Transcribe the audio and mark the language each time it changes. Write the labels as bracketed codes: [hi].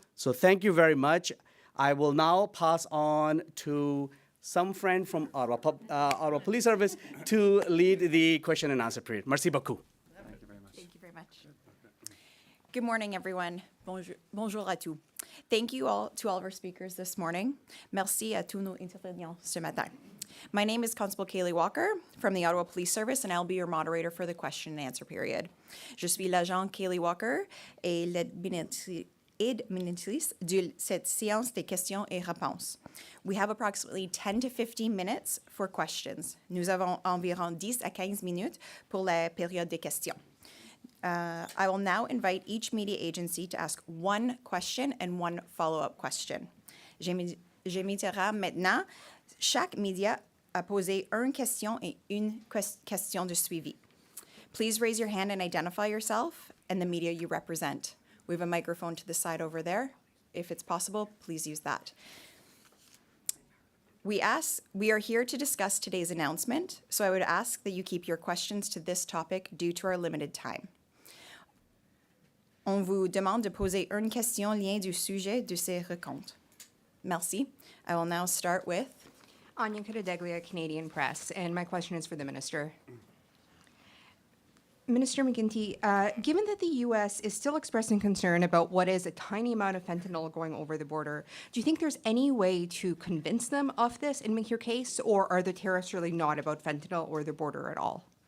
[en] So thank you very much. I will now pass on to some friend from Ottawa Police Service to lead the question and answer period. [fr] Merci beaucoup. [en] Thank you very much. Good morning, everyone. [fr] Bonjour à tous. [en] Thank you all to all of our speakers this morning. [fr] Merci à tous nos intervenants ce matin. [en] My name is Constable Kaylee Walker from the Ottawa Police Service, and I'll be your moderator for the question and answer period. [fr] Je suis l'agent Kaylee Walker et l'administratrice de cette séance des questions et réponses. [en] We have approximately 10 to 15 minutes for questions. [fr] Nous avons environ 10 à 15 minutes pour la période des questions. [en] I will now invite each media agency to ask one question and one follow-up question. [fr] J'inviterai maintenant chaque média à poser une question et une question de suivi. [en] Please raise your hand and identify yourself and the media you represent. We have a microphone to the side over there. If it's possible, please use that. We are here to discuss today's announcement, so I would ask that you keep your questions to this topic due to our limited time. [fr] On vous demande de poser une question lien du sujet de ces rencontres. Merci. [en] I will now start with Anya Cadeglia, Canadian Press, and my question is for the minister. Minister McGuinty, given that the U.S. is still expressing concern about what is a tiny amount of fentanyl going over the border, do you think there's any way to convince them of this and make your case, or are the tariffs really not about fentanyl or the border at all?